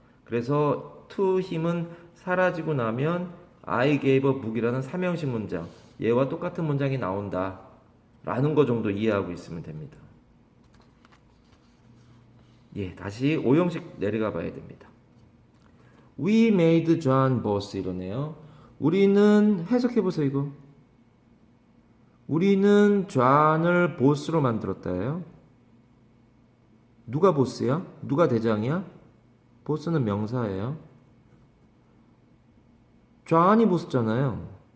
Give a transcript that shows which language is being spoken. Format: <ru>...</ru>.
<ko>그래서 to him은 사라지고 나면</ko> <en>I gave a book</en> <ko>이라는 3형식 문장 얘와 똑같은 문장이 나온다 라는 거 정도 이해하고 있으면 됩니다. 예, 다시 5형식 내려가 봐야 됩니다.</ko> <en>We made John boss</en> <ko>이러네요. 우리는 해석해보세요 이거. 우리는 존을 보스로 만들었다예요. 누가 보스야? 누가 대장이야? 보스는 명사예요. 존이 보스잖아요.</ko>